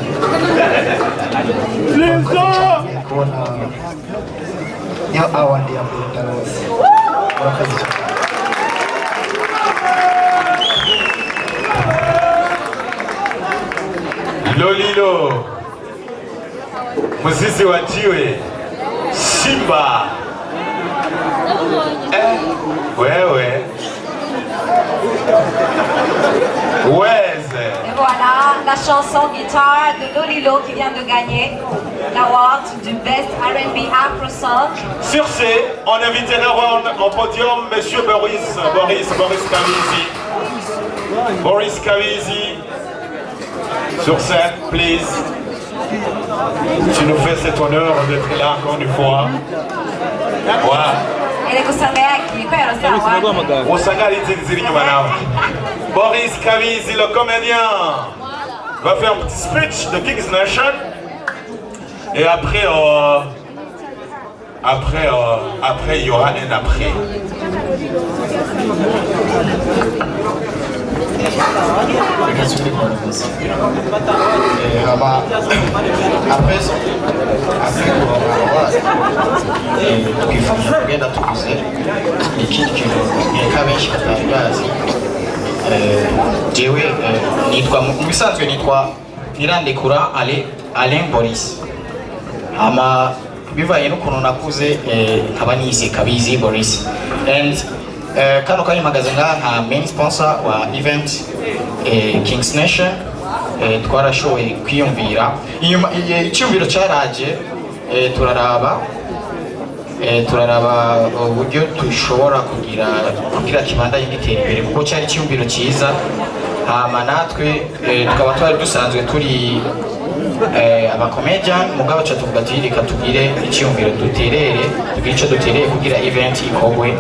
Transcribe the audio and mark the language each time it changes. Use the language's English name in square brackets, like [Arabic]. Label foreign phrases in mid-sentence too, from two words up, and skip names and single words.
[Rundi] Kubona niyo award ya Brenda Rose. Murakoze cyane. Lolilo, Mzizi wa jiwe, Simba. Wewe. Weze. [French] Et voilà la chanson guitare de Lolilo qui vient de gagner l'award du Best R&B Afro Song. Sur ce, on invitera au podium Monsieur Boris Kavizi. Boris Kavizi. Sur scène, please. Tu nous fais cet honneur d'être là encore une fois. Voilà. Boris Kavizi, le comédien, va faire un petit speech de King's Nation. Et après, il y aura un après. [Rundi] Twifuje kugenda tuvuze ikindi kintu reka benshi batangazi. Jewe nitwa mu bisanzwe nitwa Nirandekura Alain Boris. Ama bivaye n'ukuntu nakuze nkaba nise Kabizi Boris. And kano kari magaze nka [English] main sponsor [Rundi] wa event King's Nation. Twarashoboye kwiyumvira inyuma icyumviro cyaraje turaraba uburyo dushobora kugira kibandanye gitera imbere kuko cyari icyumviro cyiza. Hama natwe tukaba twari dusanzwe turi abakomedian mugabo cyo tuvuga ati reka tugire icyumviro tugire icyo dutereye kugira event ikogwe.